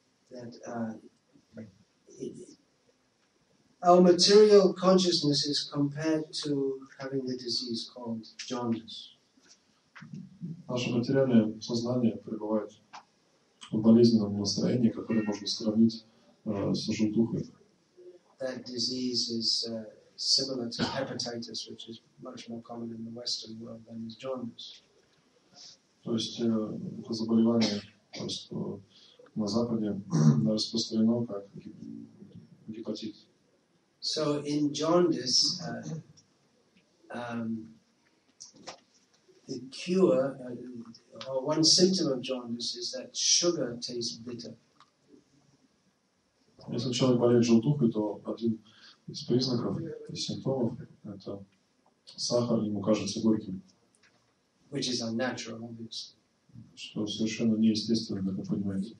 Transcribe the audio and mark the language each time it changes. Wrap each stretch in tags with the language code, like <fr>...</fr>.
<en>That our material consciousness is compared to having the disease called jaundice.</en> <ru>Наше материальное сознание пребывает в болезненном настроении, которое можно сравнить с желтухой.</ru> <en>That disease is similar to hepatitis, which is much more common in the Western world than is jaundice.</en> <ru>То есть это заболевание просто на Западе распространено как гепатит.</ru> <en>So in jaundice, the cure, or one symptom of jaundice is that sugar tastes bitter.</en> <ru>Если человек болеет желтухой, то один из признаков и симптомов – это сахар ему кажется горьким.</ru> <en>Which is unnatural, obviously.</en> <ru>Что совершенно неестественно, как вы понимаете.</ru>